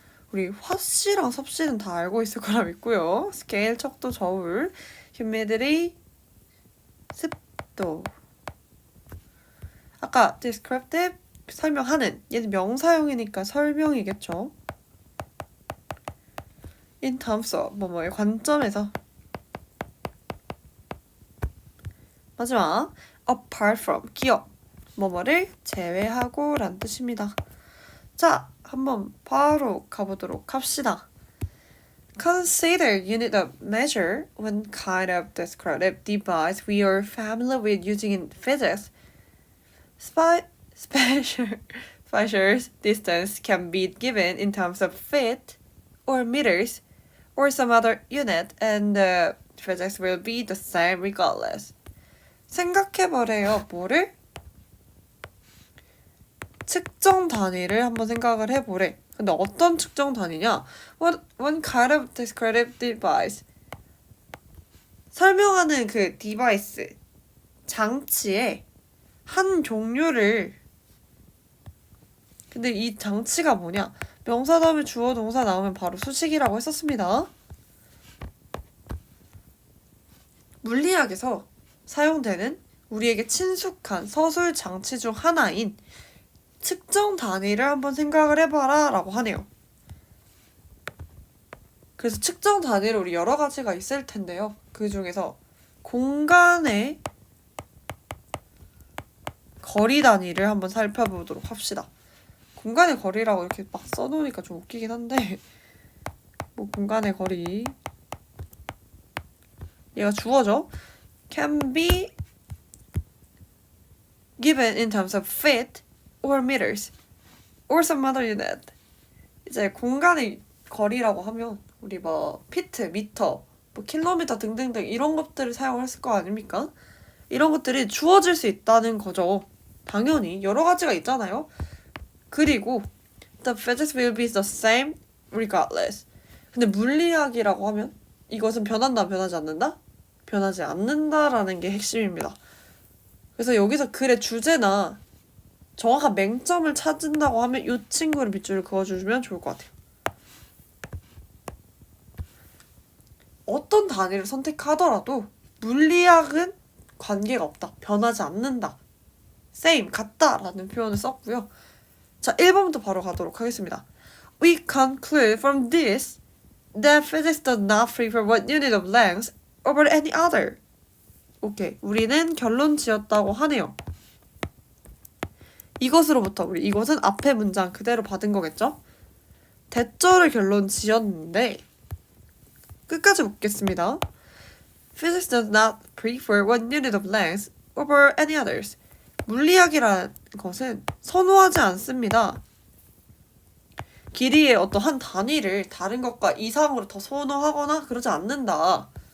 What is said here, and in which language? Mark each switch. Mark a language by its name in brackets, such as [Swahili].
[Korean] 우리 화씨랑 섭씨는 다 알고 있을 거라 믿고요. 스케일, 척도, 저울, humidity, 습도. 아까 descriptive, 설명하는. 얘는 명사용이니까 설명이겠죠. [English] in terms of, [Korean] 뭐뭐의 관점에서. 마지막, [English] apart from, [Korean] 기업. 뭐뭐를 제외하고 란 뜻입니다. 자, 한번 바로 가보도록 합시다. [English] Consider unit of measure one kind of descriptive device we are familiar with using in physics. Spatial distance can be given in terms of feet or meters or some other unit, and the physics will be the same regardless. [Korean] 생각해보래요. 뭐를? 측정 단위를 한번 생각을 해보래. 근데 어떤 측정 단위냐? [English] One kind of descriptive device. [Korean] 설명하는 그 디바이스, 장치의 한 종류를 근데 이 장치가 뭐냐? 명사 다음에 주어 동사 나오면 바로 수식이라고 했었습니다. 물리학에서 사용되는 우리에게 친숙한 서술 장치 중 하나인 측정 단위를 한번 생각을 해봐라 라고 하네요. 그래서 측정 단위를 우리 여러 가지가 있을 텐데요. 그 중에서 공간의 거리 단위를 한번 살펴보도록 합시다. 공간의 거리라고 이렇게 막 써놓으니까 좀 웃기긴 한데 뭐 공간의 거리 얘가 주어죠. [English] Can be given in terms of feet or meters or some other unit. [Korean] 이제 공간의 거리라고 하면 우리 뭐 피트, 미터, 뭐 킬로미터 등등등 이런 것들을 사용했을 거 아닙니까? 이런 것들이 주어질 수 있다는 거죠. 당연히 여러 가지가 있잖아요. 그리고 [English] the physics will be the same regardless. [Korean] 근데 물리학이라고 하면 이것은 변한다, 변하지 않는다? 변하지 않는다라는 게 핵심입니다. 그래서 여기서 글의 주제나 정확한 맹점을 찾는다고 하면 이 친구를 밑줄을 그어주면 좋을 것 같아요. 어떤 단위를 선택하더라도 물리학은 관계가 없다. 변하지 않는다. same, 같다라는 표현을 썼고요. 자, 1번부터 바로 가도록 하겠습니다. [English] We conclude from this that physics does not prefer one unit of length over any other. [Korean] 오케이, 우리는 결론 지었다고 하네요. 이것으로부터 이것은 앞에 문장 그대로 받은 거겠죠? 대절을 결론 지었는데 끝까지 묻겠습니다. [English] Physics does not prefer one unit of length over any others. [Korean] 물리학이라는 것은 선호하지 않습니다. 길이의 어떤 한 단위를 다른 것과 이상으로 더 선호하거나 그러지 않는다.